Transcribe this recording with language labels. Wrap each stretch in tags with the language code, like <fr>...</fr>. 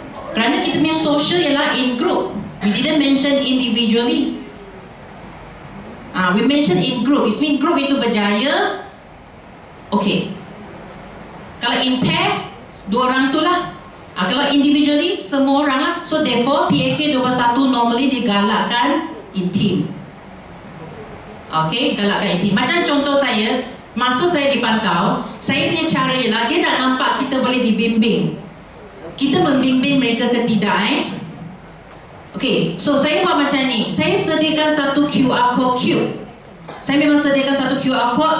<ms>Kerana kita punya social ialah</ms> <en>in group. We didn't mention individually. We mention in group. It means group</en> <ms>itu berjaya.</ms> <en>Okay.</en> <ms>Kalau</ms> <en>in pair,</en> <ms>2 orang tu lah. Kalau individually, semua orang lah.</ms> <en>So therefore, PAK 21 normally</en> <ms>digalakkan</ms> <en>in team. Okay,</en> <ms>galakkan</ms> <en>in team.</en> <ms>Macam contoh saya, masa saya dipantau, saya punya cara ialah dia nak nampak kita boleh dibimbing. Kita membimbing mereka ke tidak Okay, so saya buat macam ni. Saya sediakan satu QR code. Saya memang sediakan satu QR code.</ms>